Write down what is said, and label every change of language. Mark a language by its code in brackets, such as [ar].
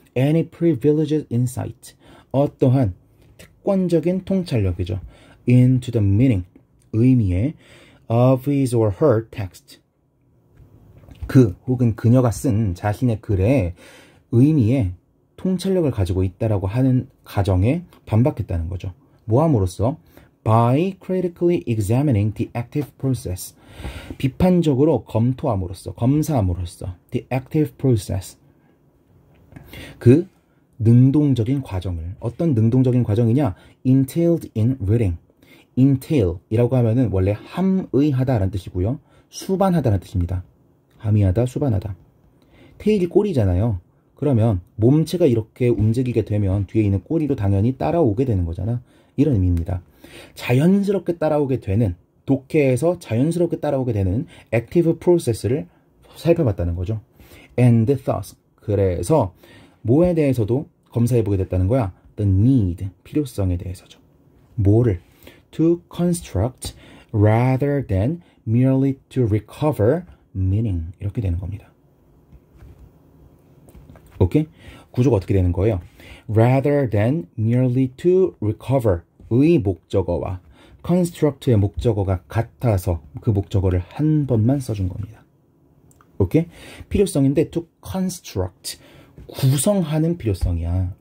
[en] Any privileged insight, [ko] 어떠한 특권적인 통찰력이죠. [en] Into the meaning, [ko] 의미에 [en] of his or her text, [ko] 그 혹은 그녀가 쓴 자신의 글의 의미에 통찰력을 가지고 있다라고 하는 가정에 반박했다는 거죠. 뭐함으로써? [en] By critically examining the active process, [ko] 비판적으로 검토함으로써, 검사함으로써 [en] the active process, [ko] 그 능동적인 과정을. 어떤 능동적인 과정이냐? [en] entailed in reading. [ko] entail 이라고 하면은 원래 함의하다라는 뜻이고요. 수반하다라는 뜻입니다. 함의하다, 수반하다. 테일이 꼬리잖아요. 그러면 몸체가 이렇게 움직이게 되면 뒤에 있는 꼬리도 당연히 따라오게 되는 거잖아. 이런 의미입니다. 자연스럽게 따라오게 되는, 독해에서 자연스럽게 따라오게 되는 [en] active process [ko] 를 살펴봤다는 거죠. [en] And thus, [ko] 그래서 뭐에 대해서도 검사해보게 됐다는 거야? [en] The need, [ko] 필요성에 대해서죠. 뭐를? [en] To construct rather than merely to recover meaning. [ko] 이렇게 되는 겁니다. 오케이? 구조가 어떻게 되는 거예요? [en] Rather than merely to recover, [ko] 의 목적어와 construct의 목적어가 같아서 그 목적어를 한 번만 써준 겁니다. 오케이? 필요성인데 [en] to construct, [ko] 구성하는 필요성이야.